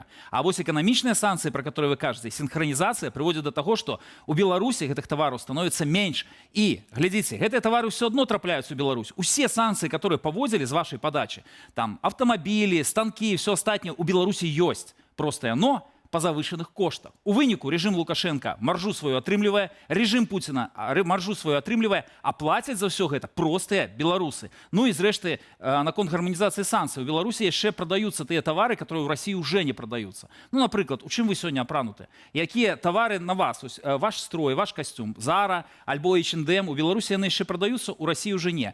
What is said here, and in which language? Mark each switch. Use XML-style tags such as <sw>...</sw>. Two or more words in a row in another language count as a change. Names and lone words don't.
<be>А вось эканамічныя санкцыі, пра которые вы кажаце, сінхранізацыя прыводзіць да таго, што у Беларусі гэтых тавараў становіцца менш. І, глядзіце, гэтыя тавары все одно трапляюцца ў Беларусь. Усе санкцыі, которые павозілі з вашай падачы, там аўтамабілі, станкі, все астатняе ў Беларусі ёсць. Просто яно</be> <ru>по завышенных</ru> <be>коштах. У выніку режим Лукашенко маржу свою атрымлівае, режим Путина маржу свою атрымлівае, а плацяць за ўсё гэта простыя беларусы. Ну і зрэшты, наконт гарманізацыі санкцый. У Беларусі яшчэ прадаюцца тыя тавары, которые ў</be> <ru>России уже</ru> <be>не прадаюцца. Ну, напрыклад, у чым вы сёння апрануты? Якія тавары на вас? Ваш строй, ваш костюм, Zara, альбо H&M, у Беларусі яны яшчэ прадаюцца, у</be> <ru>России уже</ru> <be>не.</be>